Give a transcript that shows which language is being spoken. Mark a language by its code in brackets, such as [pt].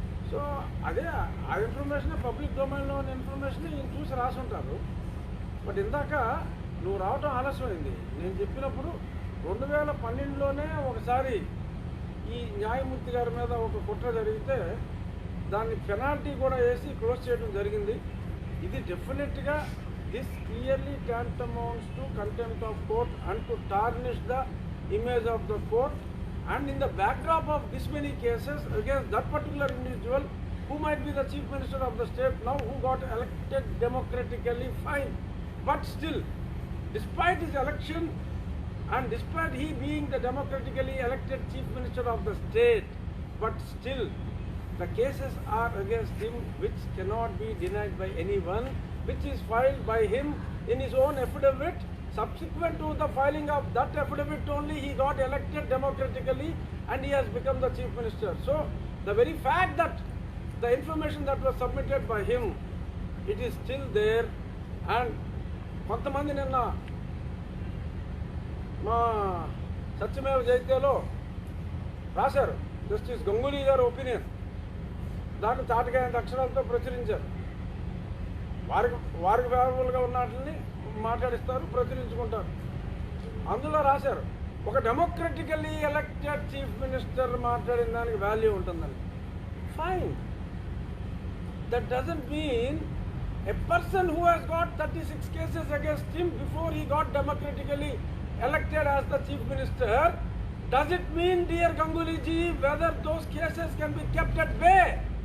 [te] So అదే ఆ information public డొమైన్లో ఉన్న ఇన్ఫర్మేషన్ ఈయన చూసి రాసుంటారు. బట్ ఇందాక నువ్వు రావటం ఆలస్యమైంది. నేను చెప్పినప్పుడు 2012లోనే ఒకసారి ఈ న్యాయమూర్తి గారి మీద ఒక కుట్ర జరిగితే దాన్ని పెనాల్టీ కూడా వేసి క్లోజ్ చేయడం జరిగింది. ఇది [en] డెఫినెట్గా this clearly tantamount to contempt of court and to tarnish the image of the court, and in the backdrop of this many cases against that particular individual who might be the chief minister of the state now, who got elected democratically, fine, but still despite his election and despite he being the democratically elected chief minister of the state, but still the cases are against him which cannot be denied by anyone, which is filed by him in his own affidavit. Subsequent to the filing of that affidavit only, he got elected democratically and he has become the chief minister. So the very fact that the information that was submitted by him, it is still there. [te] And కొంతమంది నిన్న మా సత్యమేవ జయతేలో రాశారు, justice Ganguly గారి opinion, దాన్ని తాటకాయంత అక్షరాలతో ప్రచురించారు. వారికి ఫేవరబుల్గా ఉన్న వాటిని మాట్లాడిస్తారు, ప్రచురించుకుంటారు. అందులో రాశారు, ఒక [en] democratically elected chief minister [te] మాట్లాడిన దానికి వాల్యూ ఉంటుందని. [en] Fine, that doesn't mean a person who has got 36 cases against him before he got democratically elected as the chief minister, does it mean, dear Ganguly ji, whether those cases can be kept at bay?